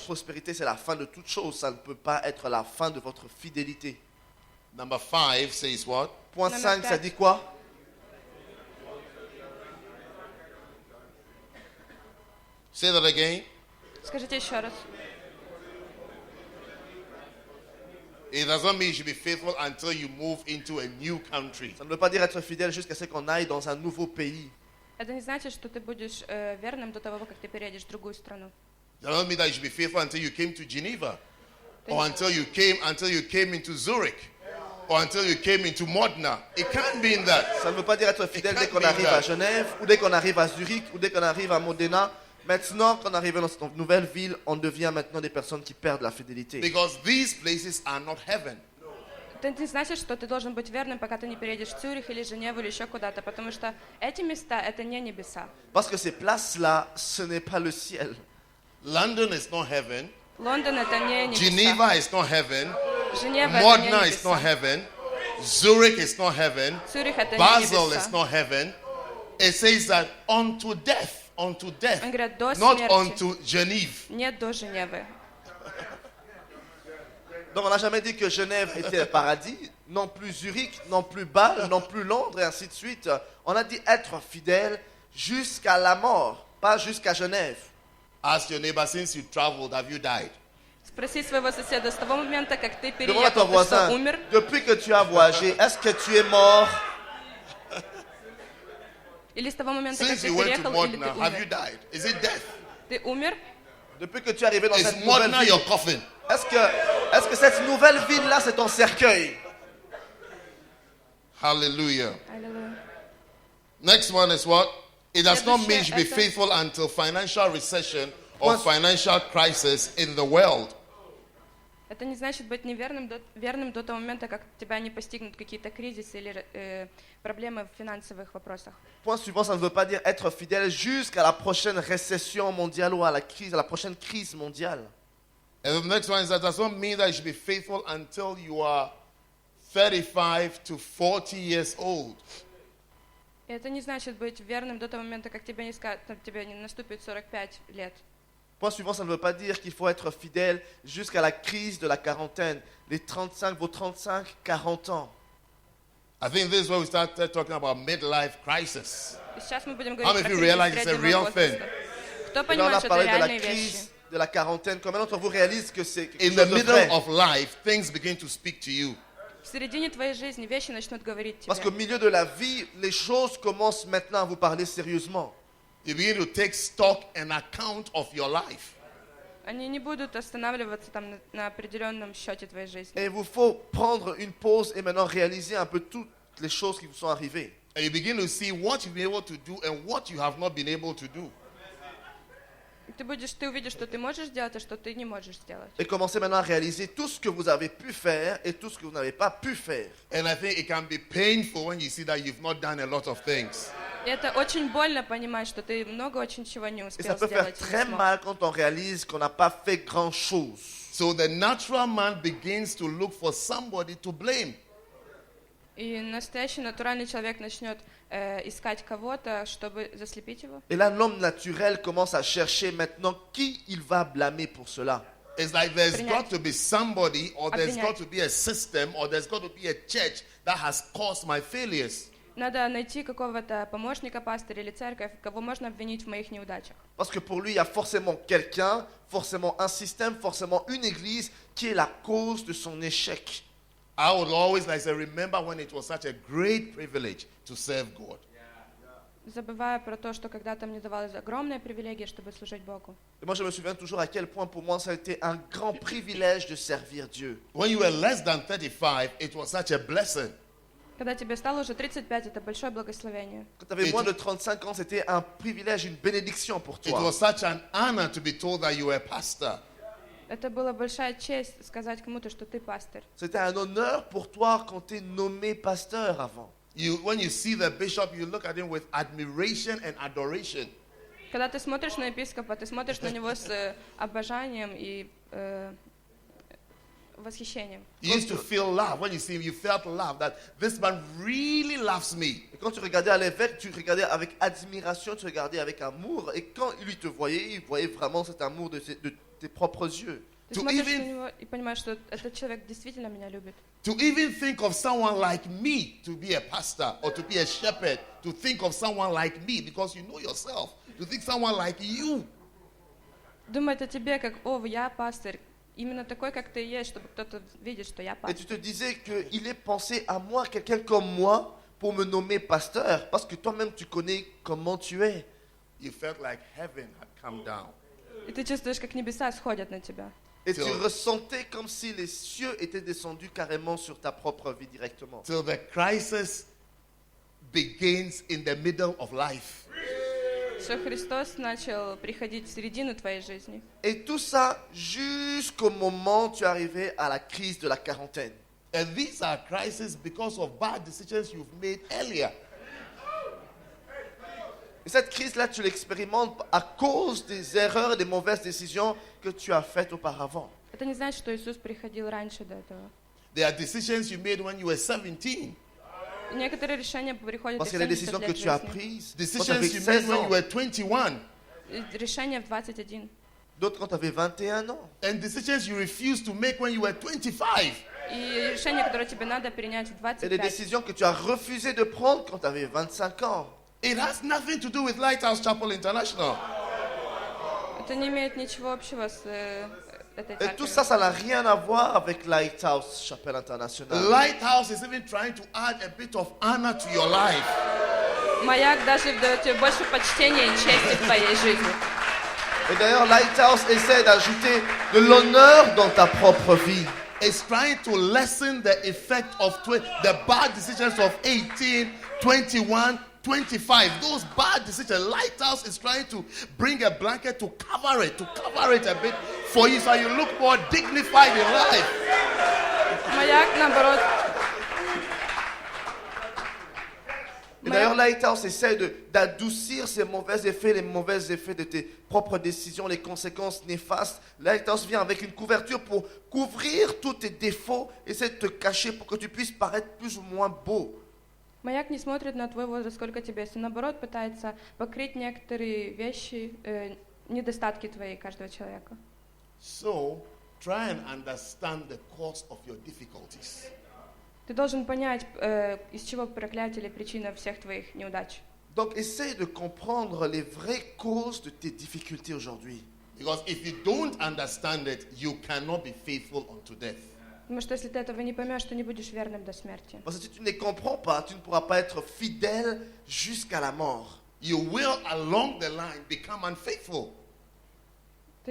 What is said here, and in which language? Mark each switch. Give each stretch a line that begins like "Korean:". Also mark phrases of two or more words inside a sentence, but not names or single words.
French: prospérité, c'est la fin de toute chose. Ça ne peut pas être la fin de votre fidélité.
English: Number 5 says what?
French: Point Numéro 5, ça 4. dit quoi?
English: Say that again.
Russian: Скажите еще раз.
English: It doesn't mean you should be faithful until you move into a new country.
French: Ça ne veut pas dire être fidèle jusqu'à ce qu'on aille dans un nouveau pays.
Russian: Это не значит, что ты будешь верным до того, как ты переедешь в другую страну.
English: It doesn't mean that you should be faithful until you came to Geneva, or Thank until you came into Zurich, or until you came into Modena. It can't mean that.
French: Ça ne veut pas dire être fidèle
English: It
French: dès
English: can't
French: qu'on
English: be
French: arrive
English: that.
French: à Genève, ou dès qu'on arrive à Zurich, ou dès qu'on arrive à Modena. Maintenant, quand on arrive dans cette nouvelle ville, on devient maintenant des personnes qui perdent la fidélité.
English: Because these places are not heaven.
Russian: Это не значит, что ты должен быть верным, пока ты не переедешь в Цюрих или Женеву или еще куда-то, потому что эти места это не небеса.
French: Parce que ces places-là, ce n'est pas le ciel.
English: London is not heaven.
Russian: Лондон это не небеса.
English: Geneva is not heaven.
Russian: Женева это не
English: Modena is not
Russian: небеса.
English: heaven. Zurich is not heaven.
Russian: Цюрих это не
English: Basel is
Russian: небеса.
English: not heaven. It says that unto death, unto death,
Russian: Он говорит, до
English: not
Russian: смерти.
English: unto Geneva.
Russian: Нет до Женевы.
French: Donc on n'a jamais dit que Genève était le paradis, non plus Zurich, non plus Bâle, non plus Londres, et ainsi de suite. On a dit être fidèle jusqu'à la mort, pas jusqu'à Genève.
English: Ask your neighbor, since you traveled, have you died?
Russian: Спроси своего соседа, с того момента, как ты
French: Demande à ton
Russian: переехал, ты что,
French: voisin,
Russian: умер?
French: depuis que tu as voyagé, est-ce que tu es mort?
Russian: Или с того момента, как
English: Since
Russian: ты
English: you went to
Russian: переехал, или
English: Modena,
Russian: ты
English: have you
Russian: умер?
English: died? Is it death?
Russian: Ты умер?
French: Depuis que tu es arrivé dans
English: Is
French: cette nouvelle
English: Modena
French: ville,
English: your coffin?
French: est-ce que cette nouvelle ville-là, c'est ton cercueil?
English: Hallelujah.
Russian: Аллилуйя.
English: Next one is what? It does not mean you should be
Russian: Следующее это-
English: faithful until financial recession or Once- financial crisis in the world.
Russian: Это не значит быть неверным верным до того момента, как тебя не постигнут какие-то кризисы или проблемы в финансовых вопросах.
French: Point suivant, ça ne veut pas dire être fidèle jusqu'à la prochaine récession mondiale ou à la prochaine crise mondiale.
English: And the next one is that does not mean that you should be faithful until you are 35 to 40 years old.
Russian: И это не значит быть верным до того момента, как тебе не наступит 45 лет.
French: Point suivant, ça ne veut pas dire qu'il faut être fidèle jusqu'à la crise de la quarantaine, vos 35, 40 ans.
English: I think this is where we started talking about midlife crisis.
Russian: И сейчас мы будем
English: How
Russian: говорить
English: many
Russian: про
English: of you
Russian: кризис
English: realize it's a
Russian: среднего
English: real
Russian: возраста. Кто
French: Et là, on
Russian: понимает,
French: a
Russian: что это
French: parlé de la
Russian: реальные вещи?
French: crise de la quarantaine. Combien d'entre vous réalisent que c'est quelque
English: In the
French: chose de
English: middle
French: vrai?
English: of life, things begin to speak to you.
Russian: В середине твоей жизни вещи начнут говорить
French: Parce qu'au
Russian: тебе.
French: milieu de la vie, les choses commencent maintenant à vous parler sérieusement.
English: You begin to take stock and account of your life.
Russian: Они не будут останавливаться там на определенном счете твоей жизни.
French: Et il vous faut prendre une pause et maintenant réaliser un peu toutes les choses qui vous sont arrivées.
English: And you begin to see what you've been able to do and what you have not been able to do.
Russian: Ты увидишь, что ты можешь сделать, а что ты не можешь сделать.
French: Et commencez maintenant à réaliser tout ce que vous avez pu faire et tout ce que vous n'avez pas pu faire.
English: And I think it can be painful when you see that you've not done a lot of things.
Russian: И это очень больно понимать, что ты много очень чего не
French: Et
Russian: успел
French: ça peut faire
Russian: сделать. и не
French: très
Russian: смог.
French: mal quand on réalise qu'on n'a pas fait grand-chose.
English: So the natural man begins to look for somebody to blame.
Russian: И настоящий натуральный человек начнет искать кого-то, чтобы заслепить его.
French: Et là, l'homme naturel commence à chercher maintenant qui il va blâmer pour cela.
English: It's like there's
Russian: Принять.
English: got to be somebody, or there's
Russian: Обвинять.
English: got to be a system, or there's got to be a church that has caused my failures.
Russian: Надо найти какого-то помощника пастыря или церковь, кого можно обвинить в моих неудачах.
French: Parce que pour lui, il y a forcément quelqu'un, forcément un système, forcément une église qui est la cause de son échec.
English: I would always like to remember when it was such a great privilege to serve God.
Russian: Забывая про то, что когда-то мне давалась огромная привилегия, чтобы служить Богу.
French: Et moi, je me souviens toujours à quel point pour moi ça a été un grand privilège de servir Dieu.
English: When you were less than 35, it was such a blessing.
Russian: Когда тебе стало уже 35, это большое благословение.
French: Quand tu avais Et moins tu- de 35 ans, c'était un privilège, une bénédiction pour
English: It
French: toi.
English: was such an honor to be told that you were a pastor.
Russian: Это была большая честь сказать кому-то, что ты пастырь.
French: C'était un honneur pour toi quand tu es nommé pasteur avant.
English: When you see the bishop, you look at him with admiration and adoration.
Russian: Когда ты смотришь на епископа, ты смотришь на него с обожанием и восхищением.
English: You used to feel love. When you see him, you felt love that this man really loves me.
French: Et quand tu regardais à l'évêque, tu regardais avec admiration, tu regardais avec amour. Et quand lui te voyait, il voyait vraiment cet amour de tes propres yeux.
Russian: Ты
English: To
Russian: смотришь
English: even-
Russian: на него и понимаешь, что этот человек действительно меня любит.
English: To even think of someone like me to be a pastor or to be a shepherd, to think of someone like me because you know yourself, to think someone like you.
Russian: Думать о тебе, как, о, я пастырь, именно такой, как ты есть, чтобы кто-то видит, что я
French: Et tu
Russian: пастырь.
French: te disais qu'il est pensé à moi, quelqu'un comme moi, pour me nommer pasteur. Parce que toi-même, tu connais comment tu es.
English: You felt like heaven had come down.
Russian: И ты чувствуешь, как небеса сходят на тебя.
French: Et tu
English: Till-
French: ressentais comme si les cieux étaient descendus carrément sur ta propre vie directement.
English: Till the crisis begins in the middle of life.
Russian: Что Христос начал приходить в середину твоей жизни.
French: Et tout ça jusqu'au moment où tu arrivais à la crise de la quarantaine.
English: And these are crises because of bad decisions you've made earlier.
French: Et cette crise-là, tu l'expérimentes à cause des erreurs et des mauvaises décisions que tu as faites auparavant.
Russian: Это не значит, что Иисус приходил раньше до этого.
English: There are decisions you made when you were 17.
Russian: И некоторые решения приходят
French: Parce
Russian: из
French: qu'il y a des
Russian: 70
French: décisions que
Russian: лет
French: tu as
Russian: жизни.
French: prises quand tu
English: Decisions
French: avais
English: you made
French: 16
English: when you
French: ans,
English: were 21.
Russian: И решения в 21.
French: d'autres quand tu avais 21 ans.
English: And decisions you refused to make when you were 25.
Russian: И решения, которые тебе надо принять в
French: Et des
Russian: 25.
French: décisions que tu as refusé de prendre quand tu avais 25 ans.
English: It has nothing to do with Lighthouse Chapel International.
Russian: Это не имеет ничего общего с этой
French: Et tout
Russian: церковью.
French: ça, ça n'a rien à voir avec Lighthouse Chapelle Internationale.
English: Lighthouse is even trying to add a bit of honor to your life.
Russian: Маяк даже дает тебе больше почтения и чести в твоей жизни.
French: Et d'ailleurs, Lighthouse essaie d'ajouter de l'honneur dans ta propre vie.
English: It's trying to lessen the effect of the bad decisions of 18, 21, 25. Those bad decisions. Lighthouse is trying to bring a blanket to cover it a bit for you so you look more dignified in life.
Russian: Маяк, наоборот,
French: Et d'ailleurs, Lighthouse essaie d'adoucir ces mauvais effets, les mauvais effets de tes propres décisions, les conséquences néfastes. Lighthouse vient avec une couverture pour couvrir tous tes défauts, essaie de te cacher pour que tu puisses paraître plus ou moins beau.
Russian: Маяк не смотрит на твой возраст, сколько тебе есть, а наоборот пытается покрыть некоторые вещи, недостатки твои, каждого человека.
English: So, try and understand the cause of your difficulties.
Russian: Ты должен понять, из чего проклятие или причина всех твоих неудач.
French: Donc, essaie de comprendre les vraies causes de tes difficultés aujourd'hui.
English: Because if you don't understand it, you cannot be faithful unto death.
Russian: Потому что если ты этого не поймешь, ты не будешь верным до смерти.
French: Parce que si tu ne les comprends pas, tu ne pourras pas être fidèle jusqu'à la mort.
English: You will, along the line, become unfaithful.